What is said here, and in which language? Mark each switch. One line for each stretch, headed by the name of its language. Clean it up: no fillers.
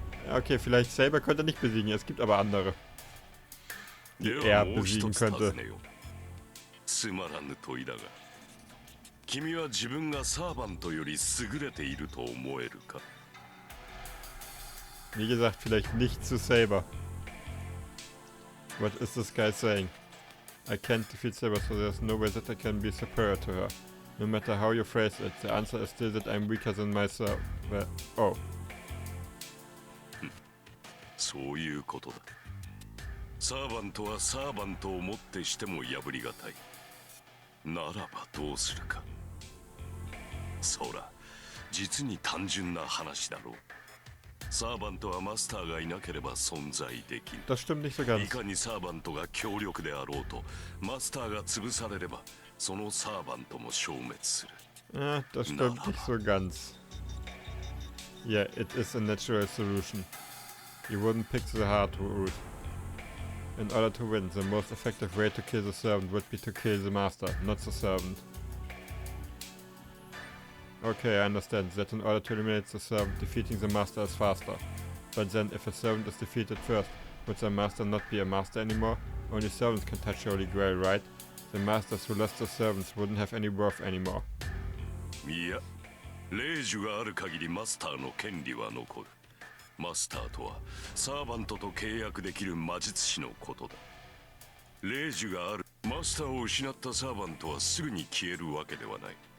German: Okay, vielleicht Saber könnte er nicht besiegen, es gibt aber andere, die er besiegen könnte.
Japanese: つまらぬ問いだが、君は自分がサーバントより優れていると思えるか？
German: Wie gesagt, vielleicht nicht zu Saber.
English: What is this guy saying? I can't defeat Saber, so there's no way that I can be superior to her. No matter how you phrase it, the answer is still that I'm weaker than myself. Well, oh.
Japanese: そういうことだ。サーバントはサーバントをもってしても破りがたい。ならばどうするか。そら、実に単純な話だろう。サーバントはマスターがいなければ存在できん。
German: Das stimmt nicht so ganz.
Japanese: いかにサーバントが強力であろうと、マスターが潰されれば、そのサーバントも消滅する。
German: Das stimmt nicht so ganz.
English: Yeah, it is a natural solution. You wouldn't pick the hard route. In order to win, the most effective way to kill the servant would be to kill the master, not the servant. Okay, I understand that in order to eliminate the servant, defeating the master is faster. But then, if a servant is defeated first, would the master not be a master anymore? Only servants can touch Holy Grail, right? The masters who lost the servants wouldn't have any worth anymore.
Japanese: いや、霊樹がある限りマスターの権利は残る。マスターとはサーバントと契約できる魔術師のことだ。霊樹がある。マスターを失ったサーバントはすぐに消えるわけではない。